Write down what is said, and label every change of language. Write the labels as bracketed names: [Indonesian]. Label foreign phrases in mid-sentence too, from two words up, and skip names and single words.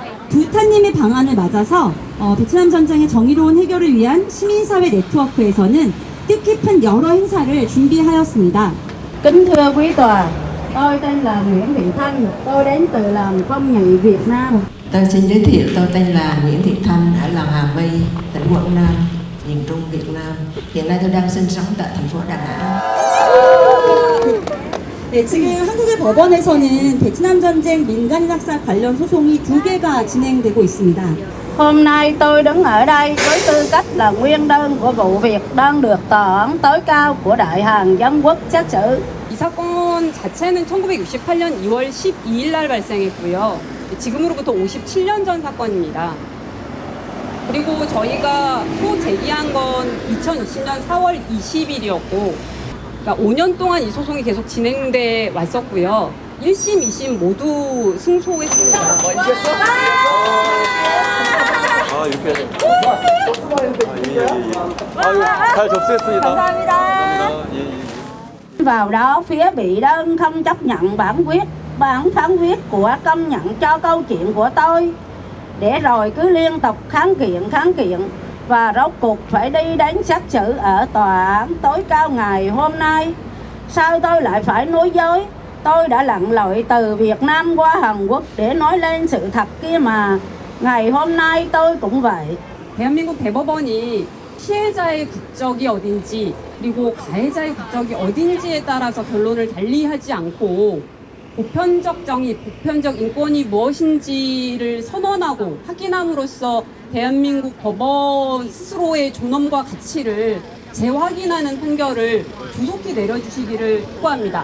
[Korean] 두타님의 방안을 맞아서 베트남 전쟁의 정의로운 해결을 위한 시민사회 네트워크에서는 뜻깊은 여러 행사를 준비하였습니다. [Vietnamese] Kính thưa quý tòa, tôi tên là Nguyễn Thị Thanh, tôi đến từ làng Phong Nhị Việt Nam. Tôi xin giới thiệu, tôi tên là Nguyễn Thị Thanh, ở làng Hà My, tỉnh Quảng Nam, miền Trung Việt Nam. Hiện nay tôi đang sinh sống tại thành phố Đà Nẵng. [Korean] 네, 지금 한국의 법원에서는 베트남 전쟁 민간인 학살 관련 소송이 2개가 진행되고 있습니다. [Vietnamese] Hôm nay tôi đứng ở đây với tư cách là nguyên đơn của vụ việc đang được Tòa án tối cao của Đại Hàn Dân Quốc xét xử. [Korean] 이 사건 자체는 1968년 2월 12일 날 발생했고요. 지금으로부터 57년 전 사건입니다. 그리고 저희가 소 제기한 건 2020년 4월 20일이었고, 그러니까 5년 동안 이 소송이 계속 진행돼 왔었고요. 1심, 2심 모두 승소했습니다. 아, 이렇게. 잘 접수했습니다. 감사합니다. 예, 예. [Vietnamese] Vào đó phía bị đơn không chấp nhận bản phán quyết của công nhận cho câu chuyện của tôi, để rồi cứ liên tục kháng kiện và rốt cuộc phải đi đến xét xử ở tòa án tối cao ngày hôm nay. Sao tôi lại phải nói dối? Tôi đã lặn lội từ Việt Nam qua Hàn Quốc để nói lên sự thật kia mà. Ngày hôm nay tôi cũng vậy. [Korean] 대한민국 대법원이 피해자의 국적이 어딘지 그리고 가해자의 국적이 어딘지에 따라서 결론을 달리하지 않고 보편적 정의, 보편적 인권이 무엇인지를 선언하고 확인함으로써 대한민국 법원 스스로의 존엄과 가치를 재확인하는 판결을 조속히 내려주시기를 요구합니다.